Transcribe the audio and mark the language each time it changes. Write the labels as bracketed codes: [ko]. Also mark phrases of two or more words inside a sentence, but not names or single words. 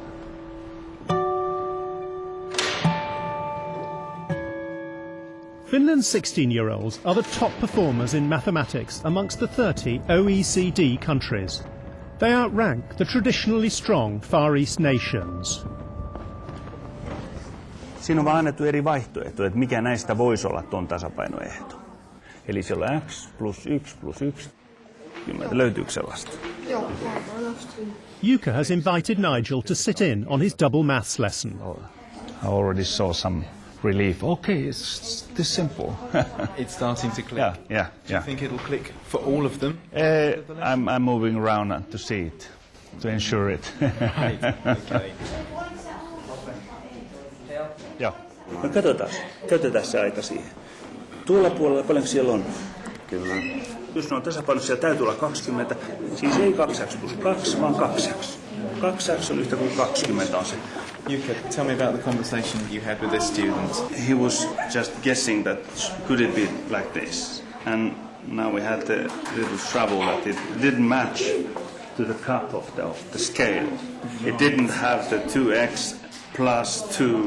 [en] Finland's 16-year-olds are the top performers in mathematics amongst the 30 OECD countries. They outrank the traditionally strong Far East nations. [fi] Siinä on vaan annettu eri vaihtoehtoja, että mikä näistä voisi olla tuon tasapainoehto. Eli siellä on x plus 1 plus 1. Löytyykö sellaista? Joo, [en] Jukka has invited Nigel to sit in on his double maths lesson. I already saw some relief. Okay, it's this simple. It's starting to click. Yeah. Do you think it'll click for all of them? I'm moving around to see it, to ensure it. Right, okay. [fi] Joo. No katsotaan, käytetään se aika siihen. Tuolla puolella, paljonko siellä on? Kyllä. Jos ne on tasapainossa, siellä täytyy olla 20. Siis ei 2x plus 2, vaan 2x. 2x on yhtä kuin 20 on se. [en] Jukka, tell me about the conversation you had with this student. He was just guessing that could it be like this. And now we had the little trouble that it didn't match to the cup of the scale. It didn't have the 2x plus 2.